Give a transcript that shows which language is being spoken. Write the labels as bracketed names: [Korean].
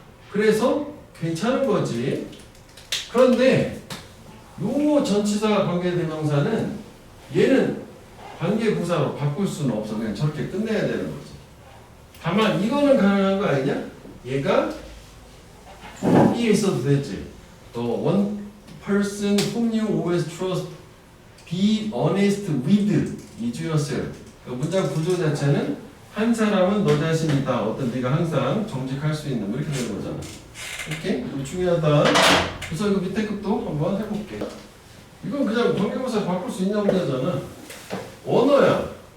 [Korean] 그래서 괜찮은 거지. 그런데 요 전치사 관계대명사는 얘는 관계부사로 바꿀 수는 없어. 그냥 저렇게 끝내야 되는 거지. 다만 이거는 가능한 거 아니냐? 얘가 이에 있어도 되지. [English] one person whom you always trust be honest with is yourself. [Korean] 문장 구조 자체는 한 사람은 너 자신이다. 어떤 네가 항상 정직할 수 있는 뭐 이렇게 되는 거잖아. 오케이? 이거 중요하다. 그래서 이거 밑에 것도 한번 해볼게. 이건 그냥 관계부사 바꿀 수 있냐 문제잖아. 언어야.